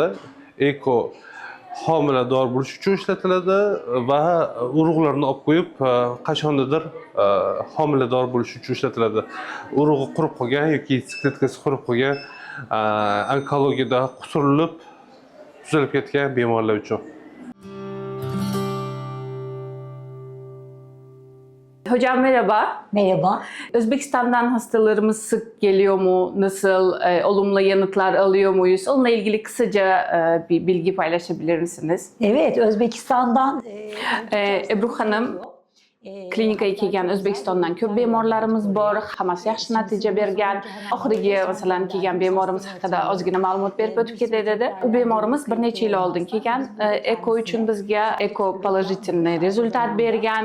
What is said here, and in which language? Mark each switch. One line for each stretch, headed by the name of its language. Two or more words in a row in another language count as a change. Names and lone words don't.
Uzbek: Eko homilador bo'lish uchun ishlatiladi va urug'larni olib qo'yib qachondadir homilador bo'lish uchun ishlatiladi. Urug'i qurib qolgan yoki yetsikletkasi qurib qolgan onkologiyada quturilib tuzalib ketgan bemorlar uchun.
Turkish: Hocam merhaba. Merhaba. Özbekistan'dan hastalarımız sık geliyor mu? Nasıl? Olumlu yanıtlar alıyor muyuz? Onunla ilgili kısaca bir bilgi paylaşabilir misiniz? Evet, Özbekistan'dan
Uzbek: Ebru Hanım, klinikaga kelgan O'zbekistondan ko'p bemorlarimiz bor, hammasi yaxshi natija bergan. Oxirgi masalan kelgan bemorimiz haqida ozgina ma'lumot berib o'tib ketay dedi. U bemorimiz bir necha yil oldin kelgan. Eko uchun bizga eko pozitiv rezultat bergan.